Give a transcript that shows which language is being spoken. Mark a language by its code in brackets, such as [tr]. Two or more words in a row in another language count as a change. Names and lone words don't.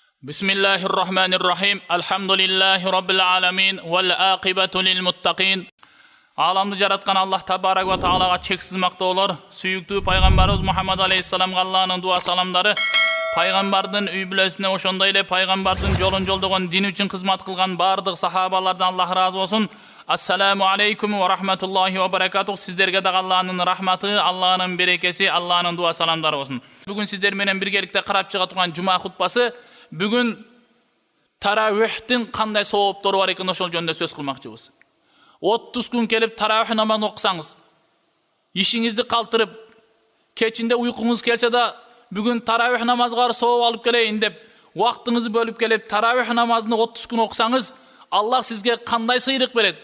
[ar] بسم الله الرحمن الرحيم. الحمد لله رب العالمين. والعاقبة للمتقين. [ky] Alamды жараткан Аллах [ar] تبارك وتعالى [ky] чексиз мактоолор. Сүйүктүү пайгамбарыбыз Мухаммад алейхиссаламга Аллахтын дуа саламдары. Пайгамбардын үй бүлөсүнө ошондой эле пайгамбардын жолун жолдогон, дин үчүн кызмат кылган бардык сахабалардан Аллах разы болсун. [ar] السلام عليكم ورحمة الله وبركاته. [ky] Сиздерге дагы Аллахтын рахматы, Аллахтын берекеси, Аллахтын дуа саламдары болсун. Бүгүн сиздер менен биргеликте карап чыга турган жума хутбасы бүгүн таравихтин кандай сооптору бар экенин ошол жөнүндө сөз кылмакчыбыз. 30 күн келип таравих намазын окусаңыз, ишиңизди калтырып, кечинде уйкуңуз келсе да, бүгүн таравих намазга сооп алып келейин деп, убактыңызды бөлүп келип таравих намазын 30 күн окусаңыз, Аллах сизге кандай сыйрык берет?